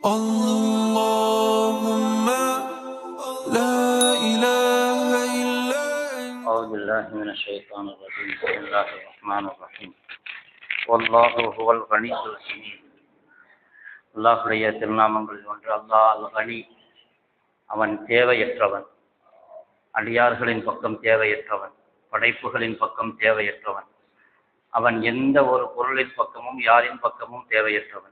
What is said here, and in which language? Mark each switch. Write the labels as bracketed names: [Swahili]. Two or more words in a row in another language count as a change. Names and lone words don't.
[Arabic] اللهم لا إله إلا أنت. أعوذ بالله من الشيطان الرجيم. بسم الله الرحمن الرحيم. والله هو الغني الحميد. [Tamil] அல்லாஹ்வுடைய திருநாமங்களில் ஒன்று [Arabic] الله الغني. [Tamil] அவன் தேவையற்றவன், அடியார்களின் பக்கம் தேவையற்றவன், படைப்புகளின் பக்கம் தேவையற்றவன். அவன் எந்த ஒரு பொருளின் பக்கமும் யாரின் பக்கமும் தேவையற்றவன்.